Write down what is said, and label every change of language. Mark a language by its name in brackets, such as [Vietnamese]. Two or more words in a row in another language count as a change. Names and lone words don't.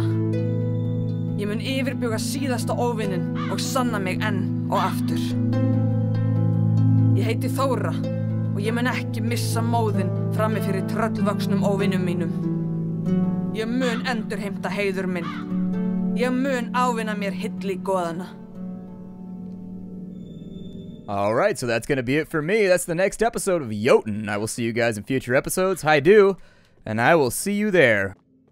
[Icelandic] Ég mun yfirbuga síðasta óvininn og sanna mig enn og aftur. Ég heiti Thora og ég mun ekki missa móðinn frammi fyrir tröllvöxnum óvinnum mínum. Ég mun endurheimta heiður minn. Ég mun ávinna mér hylli goðana. [English] Alright, so that's going to be it for me. That's the next episode of Jotun. I will see you guys in future episodes. Hi do, and I will see you there.